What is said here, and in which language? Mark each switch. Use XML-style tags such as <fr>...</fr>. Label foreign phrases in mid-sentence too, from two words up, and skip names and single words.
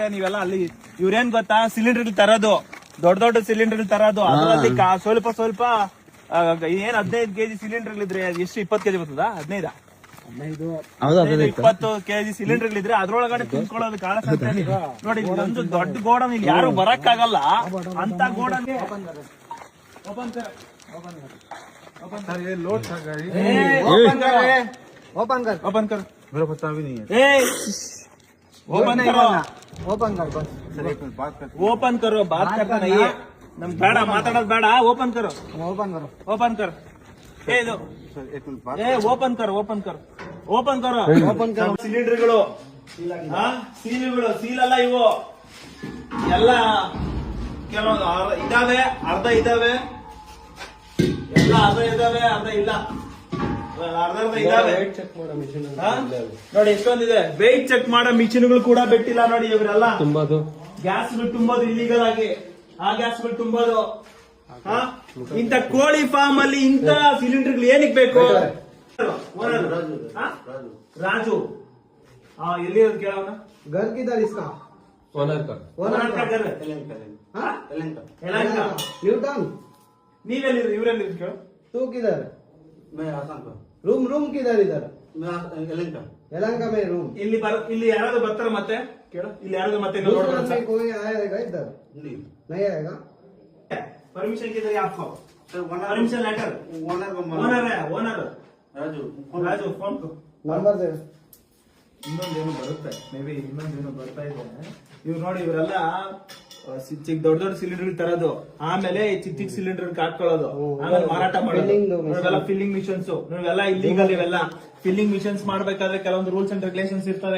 <kn>ನೀವೆಲ್ಲ ಅಲ್ಲಿ ಇವ್ರೇನ್ ಗೊತ್ತಾ, ಸಿಲಿಂಡರ್ ತರೋದು, ದೊಡ್ಡ ಸಿಲಿಂಡರ್ ತರೋದು. ಅದರಲ್ಲಿ ಸ್ವಲ್ಪ ಏನ್ 15 ಕೆಜಿ ಸಿಲಿಂಡರ್ ಇದ್ರೆ ಎಷ್ಟು 20 ಕೆಜಿ ಬರ್ತದ? 15-20 ಕೆಜಿ ಸಿಲಿಂಡರ್ ಇದ್ರೆ ಅದ್ರೊಳಗಡೆ ತುಂಬ್ಕೊಳ್ಳೋದು ಕಾಳ ಸಂತೆಯಲ್ಲಿ. ನೋಡಿ ಇದೊಂದು ದೊಡ್ಡ ಗೋಡನ್, ಇಲ್ಲಿ ಯಾರು ಬರಕ್ಕಾಗಲ್ಲ ಅಂತ ಗೋಡನ್.</kn> <hi>ओपन कर ये लोड था गाड़ी। ओपन कर मेरा पता भी नहीं है। ओपन कर बस। सर एक मिनट बात करते। ओपन करो, बात करता नहीं है नम</hi> <kn>ಬೇಡ ಮಾತಾಡೋದು ಬೇಡ.</kn> <hi>ओपन करो.</hi> <kn>ಏ ಇದು ಸರ್</kn> <hi>एक मिनट बात।</hi> <kn>ಏ</kn> <hi>ओपन करो.</hi> <kn>ಸಿಲಿಂಡರ್ಗಳು ಸೀಲ್ ಅಲ್ಲ ಇವು ಎಲ್ಲ. ಕೆಲವೊಂದು ಇದಾವೆ, ಅರ್ಧ ಇದಾವೆ, ಎಲ್ಲ ಅರ್ಧ ಇದಾವೆ, ಅರ್ಧ ಇಲ್ಲ. ಅರ್ಧ ಇದಾವೆ. ನೋಡಿ ಎಷ್ಟೊಂದಿದೆ.</kn> <en>weight check</en> <kn>ಮಾಡೋ ಮಿಷಿನ್ಗಳು ಕೂಡ ಬಿಟ್ಟಿಲ್ಲ ನೋಡಿ. ಇವರೆಲ್ಲ ಗ್ಯಾಸ್ಗಳು ತುಂಬೋದು ಇಲ್ಲಿಗಲ್ ಆಗಿ. ಆ ಗ್ಯಾಸ್ಗಳು ತುಂಬೋದು. ಇಂತ ಕೋಳಿ ಫಾರ್ಮ್ ಅಲ್ಲಿ ಇಂತ ಸಿಲಿಂಡರ್ಗಳು ಏನಕ್ಕೆ ಬೇಕು? ರಾಜು ಎಲ್ಲಿ ಕೇಳೋಣ.</kn> <hi>घर किधर इसका? ओनर का घर न्यूटन।</hi> <kn>ನೀವೆಲ್ಲಿರಿ? ಇವರೆಲ್ಲಿ ಕೇಳು.</kn> <hi>तू किधर? मैं आसाम का। रूम किधर? इधर मैं यलहंका। यलहंका में रूम।</hi> <kn>ಇಲ್ಲಿ ಯಾರಾದ್ರೂ ಬರ್ತಾರ ಮತ್ತೆ ಕೇಳು. ಇಲ್ಲಿ ಯಾರಾದ್ರೂ ಮತ್ತೆ</kn> <hi>दूसरा में कोई आएगा इधर? नहीं आएगा। परमिशन किधर है आपको? परमिशन लेटर ओनर को ओनर राजू फोन को नंबर दे।</hi> <kn>ಇನ್ನೊಂದೇನು ಬರುತ್ತೆ,</kn> <en>may be</en> <kn>ಇನ್ನೊಂದೇನು ಬರ್ತಾ ಇದೆ. ಇವ್ರು ನೋಡಿ, ಇವರೆಲ್ಲ ಚಿಕ್ಕ ದೊಡ್ಡ ಸಿಲಿಂಡರ್ ತರೋದು, ಆಮೇಲೆ ಚಿಕ್ಕ ಸಿಲಿಂಡರ್ ಹಾಕೊಳ್ಳೋದು, ಆಮೇಲೆ ಮಾರಾಟ ಮಾಡೋದು. ಇವೆಲ್ಲ</kn> <en>filling machines.</en> <kn>ನೀವೆಲ್ಲ ಇಲ್ಲಿಗಲ್. ಇವೆಲ್ಲ</kn> <en>filling machines</en> <kn>ಮಾಡ್ಬೇಕಾದ್ರೆ ಕೆಲವೊಂದು</kn> <en>rules and regulations</en> <kn>ಇರ್ತವೆ.</kn>